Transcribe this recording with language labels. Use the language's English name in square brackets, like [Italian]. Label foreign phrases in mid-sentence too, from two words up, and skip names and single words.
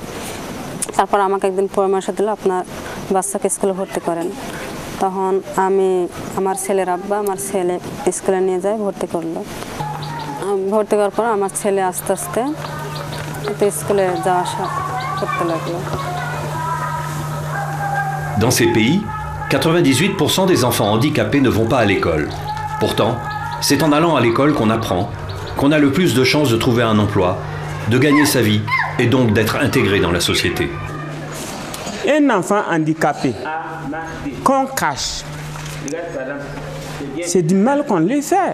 [Bangla] তারপর আমাকে একদিন পরামর্শ দিল আপনার বাচ্চাকে স্কুলে ভর্তি করেন। তখন আমি আমার ছেলের আব্বা আমার ছেলে স্কুলে নিয়ে যায়, ভর্তি করলো। ভর্তি করার পর আমার ছেলে আস্তে আস্তে স্কুলে যাওয়া আসা করতে লাগলো। [French] Dans ces pays, 98% des enfants handicapés ne vont pas à l'école. Pourtant, c'est en allant à l'école qu'on apprend, qu'on a le plus de chances de trouver un emploi, de gagner sa vie et donc d'être intégré dans la société. Un enfant handicapé qu'on cache, c'est du mal qu'on lui fait.